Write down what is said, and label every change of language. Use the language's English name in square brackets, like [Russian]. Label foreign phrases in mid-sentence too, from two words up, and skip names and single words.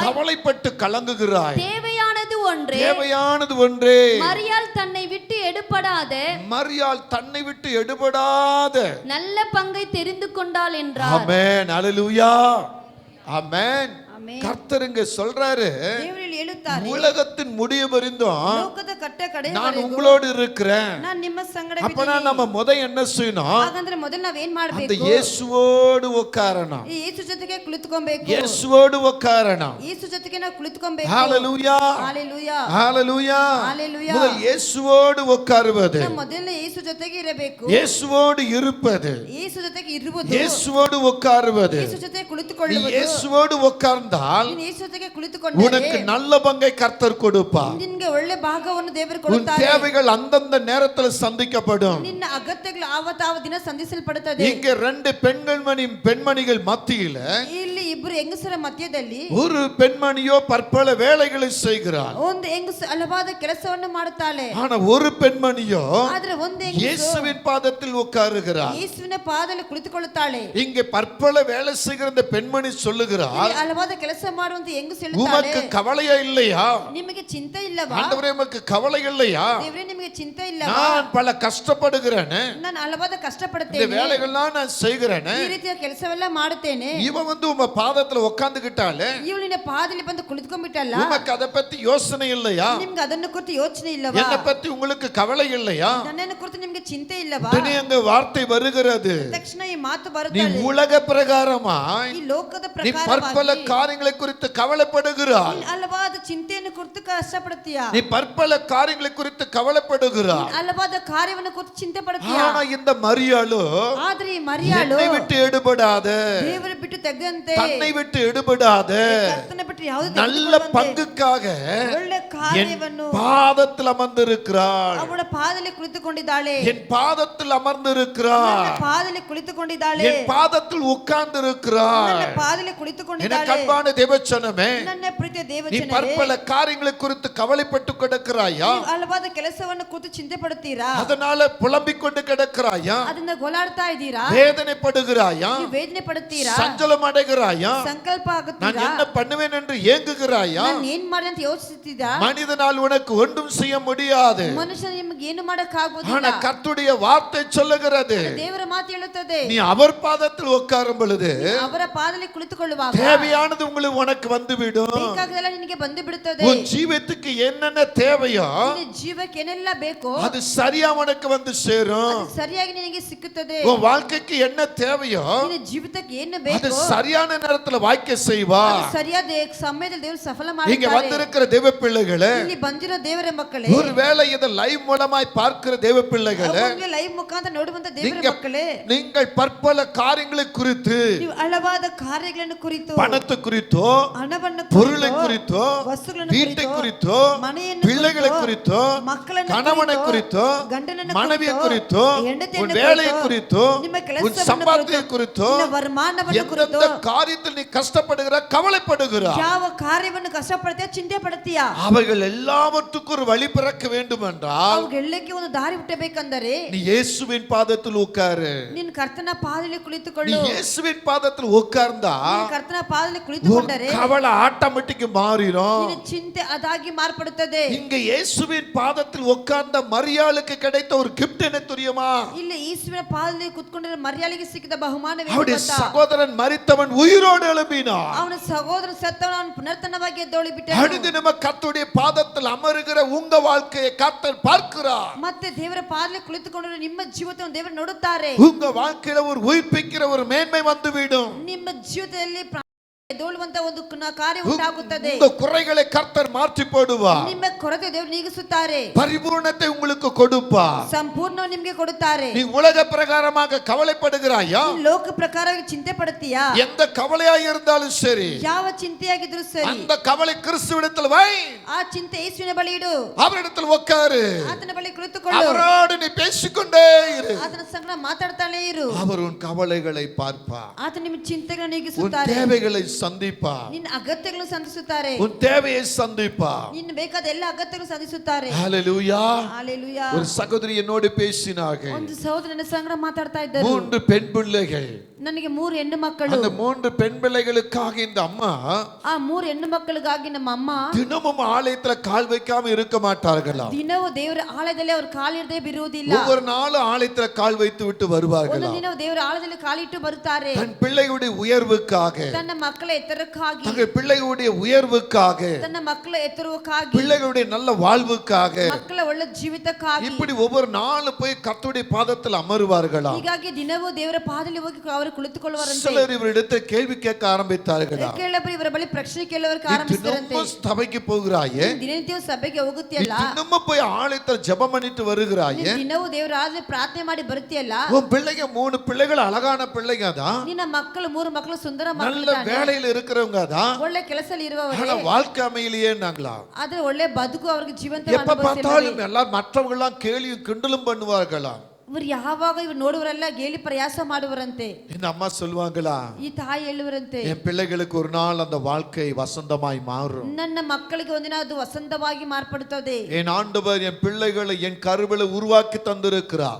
[Tamil] கவலைப்பட்டு கலங்குகிறாய். தேவையானது ஒன்றே. தேவையானது ஒன்றே. மரியாள் தன்னை விட்டு எடுபடாத மரியாள் தன்னை விட்டு எடுபடாத நல்ல பங்கை தெரிந்து கொண்டாள் என்றார். ஆமென். அல்லேலூயா. ஆமென். [Kannada] ಆಮೆನ್. [Tamil] கர்த்தர் இங்க சொல்றாரு, [Kannada] ದೇವರು ಇಲ್ಲಿ ಹೇಳುತ್ತಾರೆ, [Tamil] உலகத்தின் முடிவு பரிந்தும் [Kannada] ಲೋಕದ ಕಟ್ಟ [Tamil] நான் [Kannada] ಕಡೆಯವರೆಗೂ [Tamil] உங்களோடு இருக்கிறேன். [Kannada] ನಾನು ನಿಮ್ಮ ಸಂಗಡ [Tamil] அப்பனா [Kannada] ಇದ್ದೀನಿ. [Tamil] நம்ம என்ன செய்யணும்? [Kannada] ಹಾಗಂದ್ರೆ ಮೊದಲು ನಾವೇನ್ [Tamil] அந்த [Kannada] ಮಾಡಬೇಕು? [Tamil] இயேசுவோடு உட்காரணும். [Kannada] ಈ ಯೇಸು ಜೊತೆಗೆ ಕುಳಿತುಕೊಬೇಕು. [Tamil] இயேசுவோடு உட்காரணும். [Kannada] ಯೇಸು ಜೊತೆಗೆ ನಾವು ಕುಳಿತುಕೊಬೇಕು. [Tamil] ஹalleluya. [Kannada] ಹಾಲೆಲೂಯಾ. [Tamil] ஹalleluya. [Kannada] ಹಾಲೆಲೂಯಾ. [Tamil] முதல் இயேசுவோடு உட்காருவது, [Kannada] ನಾವು ಮೊದಲು ಯೇಸು ಜೊತೆಗೆ ಇರಬೇಕು. [Tamil] இயேசுவோடு இருப்பது, [Kannada] ಯೇಸು ಜೊತೆಗೆ ಇರುವುದು, [Tamil] இயேசுவோடு உட்காருவது. [Kannada] ಯೇಸು ಜೊತೆಗೆ [Tamil] நீ [Kannada] ಕುಳಿತುಕೊಳ್ಳುವುದು. [Tamil] இயேசுவோடு உட்கார்ந்தால் [Kannada] ನೀನು ಯೇಸು ಜೊತೆಗೆ ಕುಳಿತುಕೊಂಡರೆ [Tamil] உனக்கு நல்ல பங்கை கர்த்தர் கொடுப்பார். [Kannada] ನಿನಗೆ ಒಳ್ಳೆ ಭಾಗವನ್ನು ದೇವರು [Tamil] உன் [Kannada] ಕೊಡುತ್ತಾರೆ. [Tamil] தேவைகள் அந்தந்த நேரத்தில் சந்திக்கப்படும். [Kannada] ನಿನ್ನ ಅಗತ್ಯಗಳು ಆವತ್ತಾವ ದಿನ ಸಂಧಿಸಲ್ಪಡುತ್ತದೆ. [Tamil] இங்க 2 பெண்மணிகள் மத்தியில [Kannada] ಇಲ್ಲಿ ಇಬ್ಬರು ಹೆಂಗಸರ ಮಧ್ಯದಲ್ಲಿ [Tamil] ஒரு பெண்மணியோ பற்பல வேலைகளை செய்கிறாள். [Kannada] ಒಂದು ಹೆಂಗಸು ಹಲವಾದ ಕೆಲಸವನ್ನು ಮಾಡುತ್ತಾಳೆ. [Tamil] ஆனா ஒரு பெண்மணியோ [Kannada] ಆದ್ರೆ ಒಂದು ಹೆಂಗಸು [Tamil] இயேசுவின் பாதத்தில் உட்காருகிறாள். [Kannada] ಯೇಸುವಿನ ಪಾದದಲ್ಲಿ ಕುಳಿತುಕೊಳ್ಳುತ್ತಾಳೆ. [Tamil] இங்கே பற்பல வேலை செய்கிற இந்த பெண்மணி சொல்லுகிறாள், [Kannada] ಇಲ್ಲಿ ಹಲವಾದ ಕೆಲಸ ಮಾಡುವಂತ ಹೆಂಗಸು ಹೇಳುತ್ತಾಳೆ, [Tamil] உமக்கு கவலையா இல்லையா? [Kannada] ನಿಮಗೆ ಚಿಂತೆ ಇಲ್ಲವಾ? [Tamil] ஆண்டவரே உமக்கு கவலை இல்லையா? [Kannada] ದೇವರೇ ನಿಮಗೆ ಚಿಂತೆ ಇಲ್ಲವಾ? [Tamil] நான் பல கஷ்டப்படுகிறேன், [Kannada] ನಾನು ಹಲವಾದ [Tamil] இந்த [Kannada] ಕಷ್ಟಪಡುತ್ತೇನೆ, [Tamil] வேலைகள்லாம் நான் செய்கிறேன். [Kannada] ಈ ರೀತಿಯ ಕೆಲಸವೆಲ್ಲ ಮಾಡುತ್ತೇನೆ. [Tamil] இவ உம பாதத்துல உட்கார்ந்துகிட்டாலே [Kannada] ಇವಳು ನಿನ್ನ ಪಾದದಲ್ಲಿ ಬಂದು ಕುಳಿತುಕೊಂಡ್ಬಿಟ್ಟಲ್ಲ, [Tamil] உமக்கு அதை பத்தி யோசனை இல்லையா? [Kannada] ನಿಮ್ಗೆ ಅದನ್ನು ಕುರಿತು ಯೋಚನೆ ಇಲ್ಲವಾ? [Tamil] என்னை பத்தி உங்களுக்கு கவலை இல்லையா? [Kannada] ನನ್ನನ್ನು ಕುರಿತು ನಿಮ್ಗೆ ಚಿಂತೆ ಇಲ್ಲವಾ? [Tamil] உடனே அங்க வார்த்தை வருகிறது, [Kannada] ತಕ್ಷಣ ಈ ಮಾತು [Tamil] நீ [Kannada] ಬರುತ್ತಾಳೆ, [Tamil] உலக பிரகாரமாய் [Kannada] ಈ ಲೋಕದ [Tamil] நீ பற்பல [Kannada] ಪ್ರಕಾರವಾಗಿ [Tamil] காரியங்களை குறித்து கவலைப்படுகிறாய். [Kannada] ನೀನು ಹಲವಾದ ಚಿಂತೆಯನ್ನು ಕುರಿತು ಕಷ್ಟಪಡುತ್ತೀಯ, [Tamil] நீ பற்பல காரியங்களை குறித்து கவலைப்படுகிறாய். [Kannada] ಹಲವಾದ ಕಾರ್ಯವನ್ನು ಕುರಿತು ಚಿಂತೆ ಪಡುತ್ತೀಯ. [Tamil] ஆனா இந்த மரியாளோ [Kannada] ಆದ್ರೆ ಈ ಮರಿಯಾಳು [Tamil] என்னை விட்டு எடுபடாத, [Kannada] ದೇವರ ಬಿಟ್ಟು ತೆಗೆದಂತೆ, [Tamil] தன்னை விட்டு எடுபடாத [Kannada] ಕರ್ತನ ಬಿಟ್ಟು ಯಾವುದೇ [Tamil] நல்ல பங்குக்காக [Kannada] ಒಳ್ಳೆ [Tamil] என் [Kannada] ಕಾರ್ಯವನ್ನು [Tamil] பாதத்தில் அமர்ந்திருக்கிறாள். [Kannada] ಅವಳ ಪಾದದಲ್ಲಿ ಕುಳಿತುಕೊಂಡಿದ್ದಾಳೆ, [Tamil] என் பாதத்தில் அமர்ந்திருக்கிறாள். [Kannada] ನನ್ನ ಪಾದದಲ್ಲಿ ಕುಳಿತುಕೊಂಡಿದ್ದಾಳೆ, [Tamil] என் பாதத்தில் உட்கார்ந்திருக்கிறாள். [Kannada] ನನ್ನ ಪಾದದಲ್ಲಿ [Tamil] என [Kannada] ಕುಳಿತುಕೊಂಡಿದ್ದಾಳೆ. [Tamil] கண்பான தேவச்சனமே, [Kannada] ನನ್ನ ಪ್ರೀತಿಯ [Tamil] நீ [Kannada] ದೇವಜನರೇ, [Tamil] பற்பல காரியங்களை குறித்து கவலைப்பட்டு கிடக்கிறாயா? [Kannada] ನೀವು ಹಲವಾದ ಕೆಲಸವನ್ನು ಕುರಿತು ಚಿಂತೆ ಪಡುತ್ತೀರಾ? [Tamil] அதனால புலம்பிக் கொண்டு கிடக்கிறாயா? [Kannada] ಅದನ್ನ ಗೋಲಾಡ್ತಾ ಇದ್ದೀರಾ? [Tamil] வேதனைப்படுகிறாயா? [Kannada] ನೀವು ವೇದನೆ ಪಡುತ್ತೀರಾ? [Tamil] சஞ்சலம் அடைகிறாயா? [Kannada] ಸಂಕಲ್ಪ [Tamil] நான் [Kannada] ಆಗುತ್ತೀರಾ? [Tamil] என்ன பண்ணுவேன் என்று ஏங்குகிறாயா? [Kannada] ನಾನು ಏನ್ ಮಾಡಿ ಅಂತ ಯೋಚಿಸುತ್ತೀರಾ? [Tamil] மனிதனால் உனக்கு ஒன்றும் செய்ய முடியாது. [Kannada] ಮನುಷ್ಯ ನಿಮಗೆ ಏನು ಮಾಡಕ್ ಆಗುವುದಿಲ್ಲ. [Tamil] ஆனா கர்த்தருடைய வார்த்தை சொல்லுகிறது, [Kannada] ದೇವರ ಮಾತು ಹೇಳುತ್ತದೆ, [Tamil] நீ அவர் பாதத்தில் உட்காரும் பொழுது [Kannada] ಅವರ ಪಾದದಲ್ಲಿ ಕುಳಿತುಕೊಳ್ಳುವಾಗ [Tamil] தேவையானது உங்களுக்கு உனக்கு வந்துவிடும். [Kannada] ಬೇಕಾಗದೆಲ್ಲ ನಿನಗೆ ಬಂದು ಬಿಡುತ್ತದೆ. [Tamil] உன் ஜீவத்துக்கு என்னென்ன தேவையோ [Kannada] ನಿನ್ನ ಜೀವಕ್ಕೆ ಏನೆಲ್ಲ ಬೇಕೋ [Tamil] அது சரியா உனக்கு வந்து சேரும். [Kannada] ಅದು ಸರಿಯಾಗಿ ನಿನಗೆ ಸಿಕ್ಕುತ್ತದೆ. [Tamil] உன் வாழ்க்கைக்கு என்ன தேவையோ [Kannada] ನಿನ್ನ ಜೀವಿತಕ್ಕೆ ಏನು [Tamil] அது [Kannada] ಬೇಕೋ [Tamil] சரியான நேரத்துல வாய்க்க செய்வா. [Kannada] ಅದು ಸರಿಯಾದ ಸಮಯದಲ್ಲಿ ದೇವರು ಸಫಲ [Tamil] இங்க [Kannada] ಮಾಡುತ್ತಾರೆ. [Tamil] வந்திருக்கிற தேவ பிள்ளைகளே, பிள்ளைகளே, [Kannada] ಇಲ್ಲಿ ಬಂದಿರೋ ದೇವರ ಮಕ್ಕಳೇ, [Tamil] ஒருவேளை இதை லைவ் மூலமாய் பார்க்கிற தேவ பிள்ளைகளே, [Kannada] ಲೈವ್ ಮುಖಾಂತರ ನೋಡುವಂತ ದೇವರ ಮಕ್ಕಳೇ, [Tamil] நீங்கள் பற்பல காரியங்களை குறித்து, [Kannada] ನೀವು ಹಲವಾದ ಕಾರ್ಯಗಳನ್ನು ಕುರಿತು, [Tamil] பணத்தை குறித்தோ, [Kannada] ಹಣವನ್ನು [Tamil] பொருளை குறித்தோ, [Kannada] ವಸ್ತುಗಳನ್ನು [Tamil] வீட்டை [Kannada] ಕುರಿತು, [Tamil] குறித்தோ, [Kannada] ಮನೆಯನ್ನು [Tamil] பிள்ளைகளை [Kannada] ಕುರಿತು, [Tamil] குறித்தோ, [Kannada] ಮಕ್ಕಳನ್ನು [Tamil] கணவனை [Kannada] ಕುರಿತು, [Tamil] குறித்தோ, [Kannada] ಗಂಡನನ್ನು [Tamil] மனைவியை [Kannada] ಕುರಿತು, [Tamil] குறித்தோ, [Kannada] ಹೆಂಡತಿಯನ್ನು [Tamil] உன் வேலையை [Kannada] ಕುರಿತು, [Tamil] குறித்தோ, [Kannada] ನಿಮ್ಮ [Tamil] உன் [Kannada] ಕೆಲಸವನ್ನು [Tamil] சம்பாத்தியை [Kannada] ಕುರಿತು, [Tamil] குறித்தோ, [Kannada] ನಿನ್ನ ವರಮಾನವನ್ನು ಕುರಿತು, [Tamil] எந்தெந்த காரியத்தில் நீ கஷ்டப்படுகிற கவலைப்படுகிறாய், [Kannada] ಯಾವ ಕಾರ್ಯವನ್ನು ಕಷ್ಟಪಡ್ತೀಯ, ಚಿಂತೆ ಪಡ್ತೀಯ, [Tamil] அவைகள் எல்லாவற்றுக்கும் ஒரு வழி பிறக்க வேண்டும் என்றால் [Kannada] ಅವುಗೆಲ್ಲಕ್ಕೆ ಒಂದು ದಾರಿ ಹುಟ್ಟಬೇಕಂದರೆ [Tamil] நீ இயேசுவின் பாதத்தில் உட்காரு. [Kannada] ನಿನ್ನ ಕರ್ತನ ಪಾದದಲ್ಲಿ [Tamil] நீ [Kannada] ಕುಳಿತುಕೊಳ್ಳು. [Tamil] இயேசுவின் பாதத்தில் உட்கார்ந்தா [Kannada] ನಿನ್ನ ಕರ್ತನ ಪಾದದಲ್ಲಿ [Tamil] உன் [Kannada] ಕುಳಿತುಕೊಂಡರೆ [Tamil] கவலை ஆட்டோமேட்டிக் மாறிடும். [Kannada] ನಿನ್ನ ಚಿಂತೆ ಅದಾಗಿ ಮಾರ್ಪಡುತ್ತದೆ. [Tamil] இங்க இயேசுவின் பாதத்தில் உட்கார்ந்த மரியாளுக்கு கிடைத்த ஒரு கிஃப்ட் என்ன தெரியுமா? [Kannada] ಇಲ್ಲಿ ಯೇಸುವಿನ ಪಾದದಲ್ಲಿ ಕುತ್ಕೊಂಡಿರೋ ಮರ್ಯಾಳಿಗೆ ಸಿಕ್ಕಿದ ಬಹುಮಾನವೇನು [Tamil] அவருடைய [Kannada] ಗೊತ್ತಾ? [Tamil] சகோதரன் மரித்தவன் உயிரோடு எழும்பினான். [Kannada] ಅವನ ಸಹೋದರ ಸತ್ತವನು ಅವನು ಪುನರ್ತನವಾಗಿ ಎದ್ದೊಳಿ ಬಿಟ್ಟನು. [Tamil] அடுத்து நம்ம கர்த்தருடைய பாதத்தில் அமருகிற உங்க வாழ்க்கையை கர்த்தர் பார்க்கிறார். [Kannada] ಮತ್ತೆ ದೇವರ ಪಾದದಲ್ಲಿ ಕುಳಿತುಕೊಂಡಿರೋ ನಿಮ್ಮ ಜೀವಿತವನ್ನು ದೇವರು ನೋಡುತ್ತಾರೆ. [Tamil] உங்க வாழ்க்கையில ஒரு உயிர்ப்பிக்கிற ஒரு மேன்மை வந்துவிடும். [Kannada] ನಿಮ್ಮ ಜೀವಿತದಲ್ಲಿ ಎದ್ದೊಳುವಂತ ಒಂದು ಕಾರ್ಯ ಉಂಟಾಗುತ್ತದೆ. [Tamil] உங்க குறைகளை கர்த்தர் மாற்றி போடுவார். [Kannada] ನಿಮ್ಮ ಕೊರತೆ ದೇವರು ನೀಗಿಸುತ್ತಾರೆ. [Tamil] பரிபூரணத்தை உங்களுக்கு கொடுப்பார். [Kannada] ಸಂಪೂರ್ಣ ನಿಮಗೆ ಕೊಡುತ್ತಾರೆ. [Tamil] நீ உலக பிரகாரமாக கவலைப்படுகிறாயா? [Kannada] ಲೋಕ ಪ್ರಕಾರವಾಗಿ ಚಿಂತೆ ಪಡುತ್ತೀಯಾ? [Tamil] எந்த கவலையாய் இருந்தாலும் சரி, [Kannada] ಯಾವ ಚಿಂತೆಯಾಗಿದ್ರೂ ಸರಿ, [Tamil] அந்த கவலை கிறிஸ்துவிடத்தில் வை. [Kannada] ಆ ಚಿಂತೆ ಯೇಸುವಿನ ಬಳಿ ಇಡು. [Tamil] அவரிடத்தில் உட்காரு. [Kannada] ಆತನ ಬಳಿ ಕುಳಿತುಕೊಳ್ಳು. [Tamil] அவரோடு நீ பேசிக்கொண்டே இரு. [Kannada] ಆತನ ಸಂಗಡ ಮಾತಾಡ್ತಾನೆ ಇರು. [Tamil] அவர் உன் கவலைகளை பார்ப்பார். [Kannada] ಆತ ನಿಮ್ಮ ಚಿಂತೆಗಳನ್ನು [Tamil] உன் [Kannada] ನೀಗಿಸುತ್ತಾರೆ. [Tamil] தேவைகளை சந்திப்பார். [Kannada] ನಿನ್ನ ಅಗತ್ಯಗಳನ್ನು ಸಂಧಿಸುತ್ತಾರೆ. [Tamil] உன் தேவையை சந்திப்பார். [Kannada] ನಿನ್ನ ಬೇಕಾದ ಎಲ್ಲ ಅಗತ್ಯಗಳನ್ನು ಸಂಧಿಸುತ್ತಾರೆ. [Tamil] ஹalleluya. ஹalleluya. ஒரு சகோதரி என்னோடு பேசினார்கள். [Kannada] ಒಂದು ಸಹೋದರ ನನ್ನ ಸಂಗಡ ಮಾತಾಡ್ತಾ ಇದ್ದರು. [Tamil] 3 பெண் பிள்ளைகள். [Kannada] ನನಗೆ 3 ಹೆಣ್ಣು ಮಕ್ಕಳು. [Tamil] அந்த 3 பெண் பிள்ளைகளுக்காக இந்த அம்மா [Kannada] ಆ 3 ಹೆಣ್ಣು ಮಕ್ಕಳಿಗಾಗಿ ನಮ್ಮ ಅಮ್ಮ [Tamil] தினமும் ஆலயத்துல கால் வைக்காம இருக்க மாட்டார்களாம். [Kannada] ದಿನವೂ ದೇವರ ಆಲಯದಲ್ಲಿ ಅವರು ಕಾಲಿಡದೆ ಬಿರುವುದಿಲ್ಲ. [Tamil] ஒவ்வொரு நாளும் ஆலயத்துல கால் வைத்து விட்டு வருவார்களாம். [Kannada] ಒಂದು ದಿನ ದೇವರ ಆಲಯದಲ್ಲಿ ಕಾಲಿಟ್ಟು ಬರುತ್ತಾರೆ. [Tamil] தன் பிள்ளைகளுடைய உயர்வுக்காக, [Kannada] ತನ್ನ ಮಕ್ಕಳ ಎತ್ತರಕ್ಕಾಗಿ, [Tamil] தங்கள் பிள்ளைகளுடைய உயர்வுக்காக, [Kannada] ತನ್ನ ಮಕ್ಕಳ ಎತ್ತರಕ್ಕಾಗಿ, [Tamil] பிள்ளைகளுடைய நல்ல வாழ்வுக்காக, [Kannada] ಮಕ್ಕಳ ಒಳ್ಳೆ ಜೀವಿತಕ್ಕಾಗಿ [Tamil] இப்படி ஒவ்வொரு நாளும் போய் கர்த்தருடைய பாதத்தில் அமருவார்களாம். [Kannada] ಹೀಗಾಗಿ ದಿನವೂ ದೇವರ ಪಾದದಲ್ಲಿ ಹೋಗಿ ಅವರು ಕುಳಿತುಕೊಳ್ಳುವರಂತೆ. [Tamil] சிலர் இவரிடத்தில் கேள்வி கேட்க ஆரம்பித்தார்களாம். [Kannada] ಕೇಳಬರಿ ಇವರ ಬಳಿ ಪ್ರಶ್ನೆ ಕೇಳುವಕ್ಕೆ ಆರಂಭಿಸಿದರಂತೆ. [Tamil] தினமும் சபைக்கு போகிறாயே, [Kannada] ದಿನನಿತ್ಯವೂ ಸಭೆಗೆ ಹೋಗುತ್ತಿಯಲ್ಲ, [Tamil] தினமும் போய் ஆலயத்தில் ஜெபம் பண்ணிட்டு வருகிறாயே, [Kannada] ದಿನವೂ ದೇವರ ಆಲಯದಲ್ಲಿ ಪ್ರಾರ್ಥನೆ ಮಾಡಿ ಬರುತ್ತಿಯಲ್ಲ, [Tamil] உன் பிள்ளைங்க 3 பிள்ளைகள் அழகான பிள்ளைங்க தான், [Kannada] ನಿನ್ನ ಮಕ್ಕಳು 3 ಮಕ್ಕಳು ಸುಂದರ [Tamil] நல்ல [Kannada] ಮಕ್ಕಳು, [Tamil] வேலையில இருக்கிறவங்க தான், [Kannada] ಒಳ್ಳೆ ಕೆಲಸದಲ್ಲಿ ಇರುವವರೇ, [Tamil] ஆனா வாழ்க்கை அமையிலேயே நாங்களா [Kannada] ಆದ್ರೆ ಒಳ್ಳೆ ಬದುಕು ಅವರಿಗೆ ಜೀವಂತ [Tamil] எப்ப பார்த்தாலும் எல்லாரும் மற்றவங்க எல்லாம் கேலியும் கிண்டலும் பண்ணுவார்களாம். [Kannada] ಇವರು ಯಾವಾಗ ಇವ್ರು ನೋಡುವರೆಲ್ಲ ಗೇಲಿ ಪ್ರಯಾಸ ಮಾಡುವರಂತೆ. [Tamil] இந்த அம்மா சொல்லுவாங்களா, [Kannada] ಈ ತಾಯಿ ಹೇಳುವರಂತೆ, [Tamil] என் பிள்ளைகளுக்கு ஒரு நாள் அந்த வாழ்க்கை வசந்தமாய் மாறும். [Kannada] ನನ್ನ ಮಕ್ಕಳಿಗೆ ಒಂದಿನ ಅದು ವಸಂತವಾಗಿ ಮಾರ್ಪಡುತ್ತದೆ. [Tamil] என் ஆண்டவர் என் பிள்ளைகளை என் கருவில உருவாக்கி தந்திருக்கிறார்.